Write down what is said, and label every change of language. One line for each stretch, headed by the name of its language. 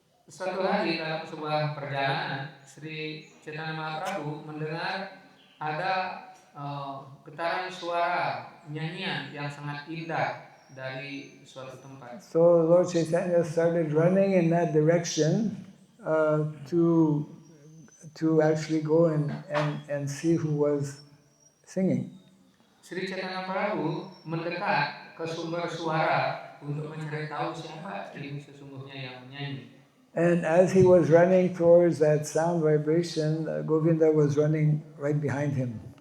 Indonesian: Suatu hari dalam sebuah perjalanan, Sri Chaitanya Mahaprabhu mendengar ada getaran suara nyanyian yang sangat indah dari suatu tempat.
English: So Lord Chaitanya started running in that direction to actually go and see who was singing.
Indonesian: Sri Chaitanya Mahaprabhu mendekat ke sumber suara untuk mencari tahu siapa ini sesungguhnya yang menyanyi.
English: And as he was running towards that sound vibration, Govinda was running right behind him.